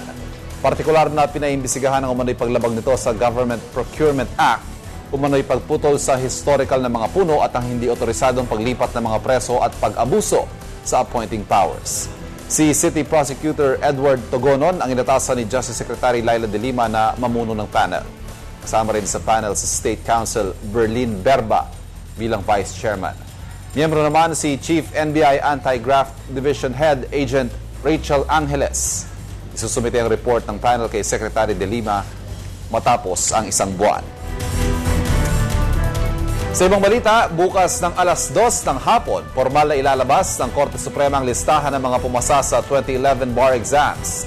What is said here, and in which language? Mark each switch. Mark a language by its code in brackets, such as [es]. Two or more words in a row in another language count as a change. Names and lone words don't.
[tl] Partikular na pinaimbestigahan ang umano'y paglabag nito sa Government Procurement Act, umano'y pagputol sa historical na mga puno at ang hindi otorisadong paglipat ng mga preso at pag-abuso sa [en] appointing powers. [tl] Si City Prosecutor Edward Togonon ang inatasan ni Justice Secretary Laila de Lima na mamuno ng panel. Kasama rin sa panel sa State Counsel Berlin Berba bilang Vice Chairman. Miyembro naman si Chief NBI Anti-Graft Division Head Agent Rachel Angeles. Isusumite ang report ng panel kay Secretary de Lima matapos ang isang buwan. Sa ibang balita, bukas ng alas 2 ng hapon, formal na ilalabas ng Korte Suprema ang listahan ng mga pumasa sa 2011 [en] bar exams.